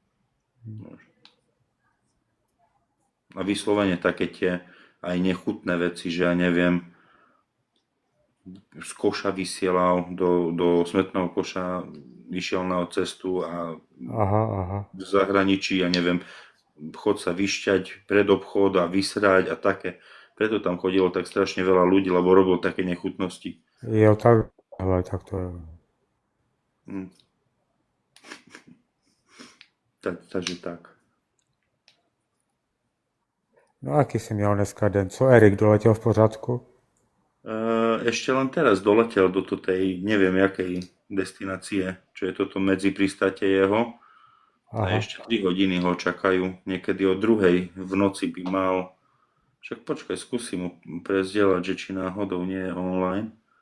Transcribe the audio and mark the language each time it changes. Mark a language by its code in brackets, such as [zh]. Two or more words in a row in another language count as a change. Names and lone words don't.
[sk] A vyslovene také tie aj nechutné veci, že ja neviem, z koša vysielal do smetného koša, vyšiel na cestu a Aha. v zahraničí, ja neviem, chod sa vyšťať pred obchod a vysrať a také. Preto tam chodilo tak strašne veľa ľudí, lebo robil také nechutnosti. [cs] Jo, tak to je. Takže tak. No aký jsi měl dneska den? Co Erik, doletěl v pořádku? [sk] Ešte len teraz doletel do tej, neviem jakej destinácie, čo je toto medzi pristátie jeho. A Aha. ešte 3 hodiny ho čakajú. Niekedy o 2:00 v noci by mal. Však počkaj, skúsim mu prezdieľať, že či náhodou nie je online.